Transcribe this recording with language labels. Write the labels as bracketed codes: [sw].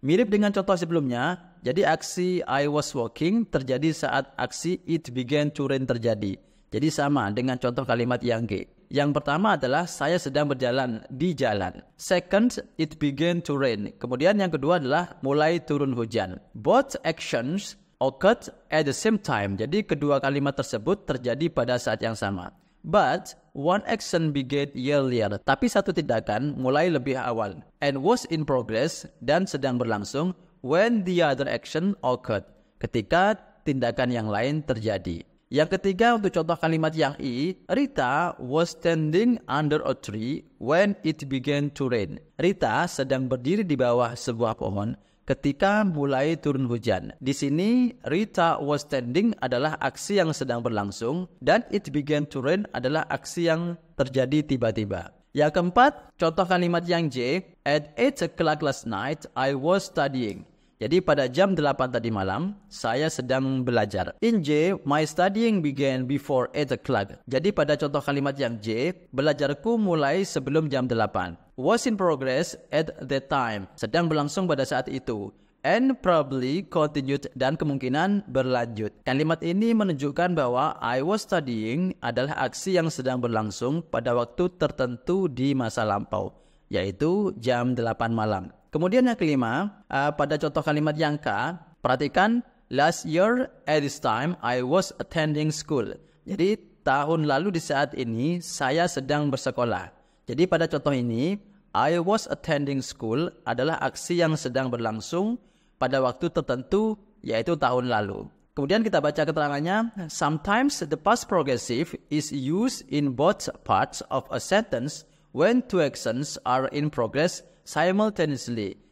[id] Mirip dengan contoh sebelumnya, jadi aksi [en] I was walking [id] terjadi saat aksi [en] it began to rain [id] terjadi. Jadi sama dengan contoh kalimat yang G. Yang pertama adalah saya sedang berjalan di jalan. [en] Second, it began to rain. [id] Kemudian yang kedua adalah mulai turun hujan. [en] Both actions occurred at the same time. [id] Jadi kedua kalimat tersebut terjadi pada saat yang sama. [en] But one action began earlier. [id] Tapi satu tindakan mulai lebih awal. [en] And was in progress [id] dan sedang berlangsung [en] when the other action occurred. [id] Ketika tindakan yang lain terjadi. Yang ketiga untuk contoh kalimat yang I, [en] Rita was standing under a tree when it began to rain. [id] Rita sedang berdiri di bawah sebuah pohon ketika mulai turun hujan. Di sini Rita [en] was standing [id] adalah aksi yang sedang berlangsung dan [en] it began to rain [id] adalah aksi yang terjadi tiba-tiba. Yang keempat, contoh kalimat yang J, [en] at 8 o'clock last night I was studying. [id] Jadi pada jam 8 tadi malam, saya sedang belajar. [en] In J, my studying began before 8 o'clock. [id] Jadi pada contoh kalimat yang J, belajarku mulai sebelum jam 8. [en] Was in progress at that time. [id] Sedang berlangsung pada saat itu. [en] And probably continued [id] dan kemungkinan berlanjut. Kalimat ini menunjukkan bahwa [en] I was studying [id] adalah aksi yang sedang berlangsung pada waktu tertentu di masa lampau. yaitu jam 8 malam. Kemudian yang kelima, pada contoh kalimat yang K, perhatikan [en] last year at this time I was attending school. [id] Jadi tahun lalu di saat ini saya sedang bersekolah. Jadi pada contoh ini [en] I was attending school [id] adalah aksi yang sedang berlangsung pada waktu tertentu, yaitu tahun lalu. Kemudian kita baca keterangannya. [en] Sometimes the past progressive is used in both parts of a sentence when two actions are in progress simultaneously.